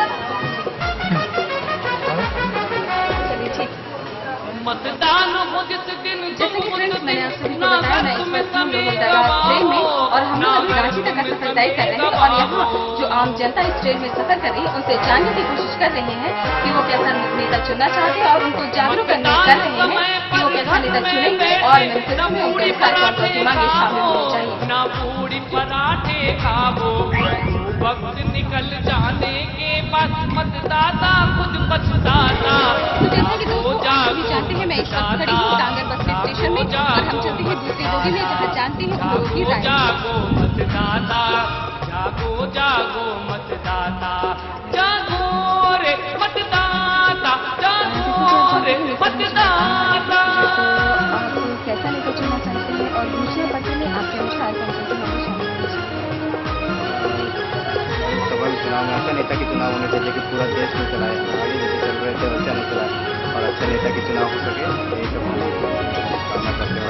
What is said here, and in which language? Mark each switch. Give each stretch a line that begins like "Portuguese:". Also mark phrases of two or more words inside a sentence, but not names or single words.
Hindi: जैसे कि फ्रेंड्स मैंने आप सभी को बताया, मैं इस वक्त हम लोग ट्रेन में और हम लोग अभी रांची तक का सफर तय कर रहे हैं और यहाँ जो आम जनता इस ट्रेन में सफर कर रही है उनसे जानने की कोशिश कर रहे हैं कि वो कैसा नेता चुनना चाहते हैं और उनको जागरूक कर रहे हैं कि वो कैसा नेता चुनेंगे और मैनिफेस्टो में उनके अनुसार कौन कौन सी मांगे शामिल होनी चाहिए। वक्त निकल जाने के बाद मतदाता खुद पछताता। तो जैसा कि दोस्तों आप सभी जानते हैं, मैं इस वक्त खड़ी हूँ टांगर बस स्टेशन में और हम चलते हैं दूसरी बोगी में जहाँ जानते हैं लोगों की राय। जागो मतदाता, जागो जागो मतदाता, जागो रे मतदाता, जागो रे मतदाता। आप कैसा नेता चुनना चाहते हैं और दूसरे पत्र में आपके अनुसार कौन सा चुनाव में ऐसा नेता की चुनाव होने चाहिए कि पूरा देश में चलाए, आगे जैसे चल रहे थे अच्छा नहीं चलाए और अच्छा नेता की चुनाव हो सके, यही सब करना करते हैं।